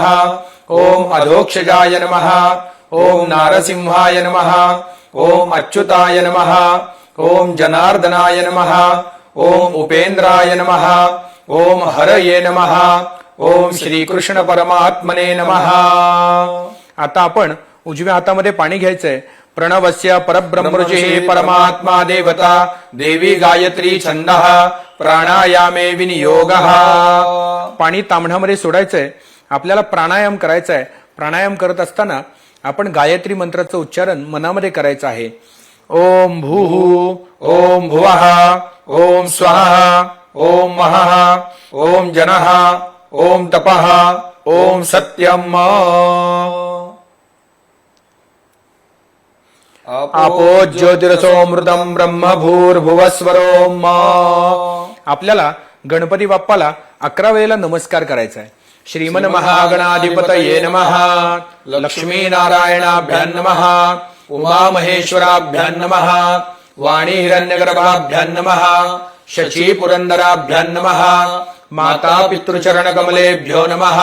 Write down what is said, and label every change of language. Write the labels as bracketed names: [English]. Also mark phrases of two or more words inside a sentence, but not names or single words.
[Sanskrit] ओम अधोक्षजाय नमः. ओम नारसिंहाय नमः. ओम अच्युताय नमः. ओम जनार्दनाय नमः. ओम उपेंद्राय नमः. ओम हरये नमः. ओम श्रीकृष्ण परमात्मने नमः. [Marathi] आता आपण उजव्या हातामध्ये पाणी घ्यायचंय. [Sanskrit] प्रणवस्य परब्रह्मऋषिः परमात्मा देवता देवी गायत्री छंदः प्राणायामे विनियोगः. [Marathi] पाणी ताम्हणामध्ये सोडायचंय. आपल्याला प्राणायाम करायचा आहे. प्राणायाम करत असताना आपण गायत्री मंत्राचं उच्चारण मनामध्ये करायचं आहे. [Sanskrit] ओम भूः ओम भुवः ओम स्वाहा ओम महः ओम जनः ओम तपः ओम सत्यम. आपो ज्योतिरसोमृतम ब्रह्म भूर्भुवस्वरोम. [Marathi] आपल्याला गणपती बाप्पाला 11 वेळेला नमस्कार करायचा आहे. [Sanskrit] श्रीमन महागणाधिपतये नमः. लक्ष्मी नारायणाभ्यां नमः. उमा महेश्वराभ्यां नमः. वाणी हिरण्यगर्भाभ्यां नमः. शची पुरंदराभ्यां नमः. माता पितृचरण कमलेभ्यो नमः.